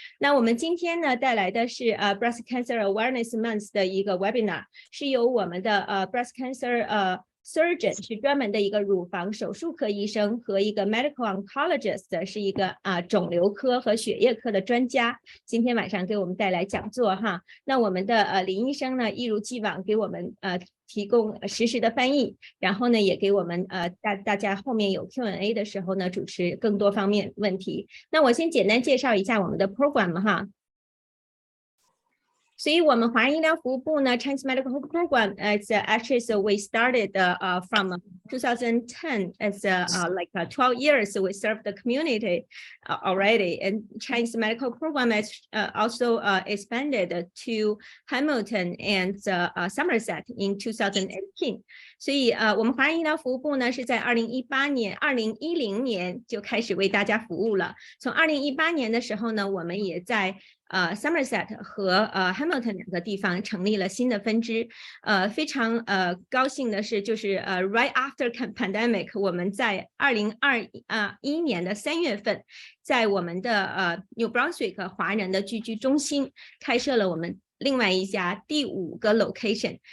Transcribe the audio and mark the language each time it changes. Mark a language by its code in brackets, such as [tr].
[zh] 那我们今天呢带来的是Breast Cancer Awareness Month 的一个 webinar， 是由我们的Breast Cancer surgeon 是专门的一个乳房手术科医生和一个 medical oncologist 是一个肿瘤科和血液科的专家，今天晚上给我们带来讲座哈。那我们的林医生呢一如既往给我们提供实时的翻译，然后呢也给我们大家后面有 Q&A 的时候呢主持更多方面问题。那我先简单介绍一下我们的 program 哈。所以我们华人医疗服务部呢 [en] Chinese Medical Program actually so we started from 2010 as like 12 years we serve the community already, and Chinese Medical Program has also expanded to Hamilton and Somerset in 2018. [zh] 所以我们华人医疗服务部呢是在2010年就开始为大家服务了。从2018年的时候呢，我们也在Somerset 和Hamilton 2个地方成立了新的分支。非常高兴的是，就是 [en] right after pandemic， [zh] 我们在2021年的3月份，在我们的New Brunswick 华人的聚居中心开设了我们另外一家第5个 location。